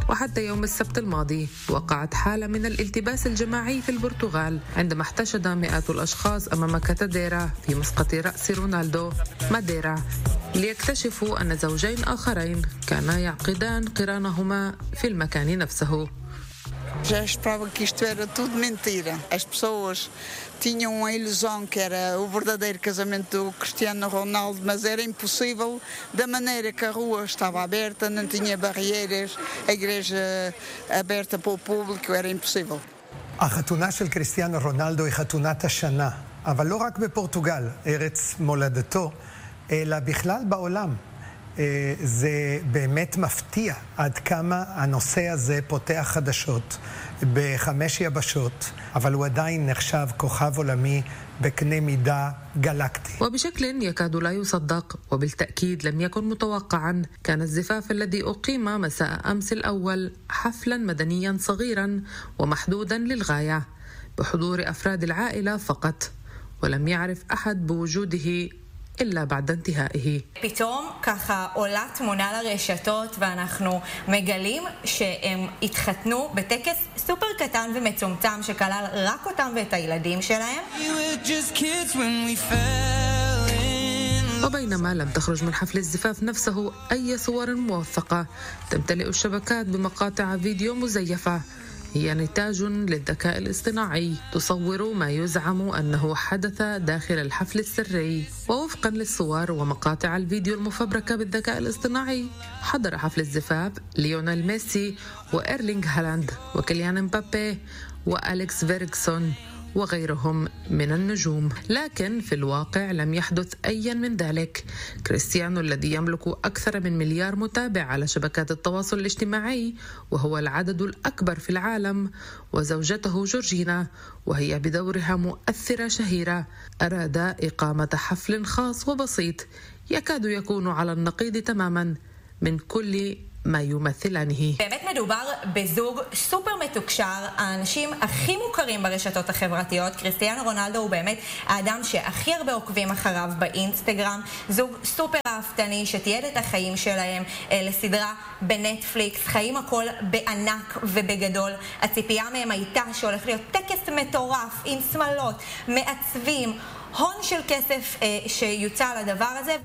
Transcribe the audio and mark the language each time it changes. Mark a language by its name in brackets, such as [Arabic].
[Arabic] وحتى يوم السبت الماضي وقعت حالة من الالتباس الجماعي في البرتغال عندما احتشد 100 الأشخاص أمام كاتاديرا في مسقط رأس رونالدو ماديرا، ليكتشفوا أن زوجين آخرين كانا يعقدان قرانهما في المكان نفسه. [Portuguese] Já esperava que isto era tudo mentira. As pessoas tinham uma ilusão que era o verdadeiro casamento do Cristiano Ronaldo, mas era impossível da maneira que a rua estava aberta, não tinha barreiras, a igreja aberta para o público, era impossível. [Hebrew] A חתונה של Cristiano Ronaldo היא חתונת השנה, אבל לא רק בפורטוגל, ארץ מולדתו, אלא בכלל בעולם. זה באמת מפתיע עד כמה הנושא הזה פותח חדשות ב5 יבשות, אבל הוא עדיין נחשב כוכב עולמי בקנה מידה גלקטי. [Arabic] وبشكل يكاد لا يصدق وبالتأكيد لم يكن متوقعا، كان الزفاف الذي أقيم مساء أمس الأول حفلا مدنيا صغيرا ومحدودا للغاية بحضور أفراد العائلة فقط، ولم يعرف أحد بوجوده إلا بعد انتهائه. [Hebrew] פתאום ככה עולה תמונה לרשתות ואנחנו מגלים שהם התחתנו בטקס סופר קטן ומצומצם שכלל רק אותם ואת הילדים שלהם. [Arabic] وبينما لم تخرج من حفل الزفاف نفسه أي صور موثقة، تمتلئ الشبكات بمقاطع فيديو مزيفة هي نتاج للذكاء الاصطناعي تصور ما يزعم أنه حدث داخل الحفل السري. ووفقا للصور ومقاطع الفيديو المفبركة بالذكاء الاصطناعي، حضر حفل الزفاف ليونيل ميسي وإيرلينغ هالاند وكيليان مبابي وأليكس فيركسون وغيرهم من النجوم. لكن في الواقع لم يحدث أي من ذلك. كريستيانو الذي يملك أكثر من مليار متابع على شبكات التواصل الاجتماعي وهو العدد الأكبر في العالم، وزوجته جورجينا وهي بدورها مؤثرة شهيرة، أراد إقامة حفل خاص وبسيط يكاد يكون على النقيض تماما من كل ما يمثلانه. [Hebrew] באמת מדובר בזוג סופר מתוקשר, האנשים הכי מוכרים ברשתות החברתיות. קריסטיאנו רונלדו הוא באמת האדם שהכי הרבה עוקבים אחריו באינסטגרם. זוג סופר אהבתני שתיעד את החיים שלהם לסדרה בנטפליקס. חיים הכל בענק ובגדול. הציפייה מהם הייתה שהולך להיות טקס מטורף עם סמלות, מעצבים, הון של כסף שיוצא על הדבר הזה.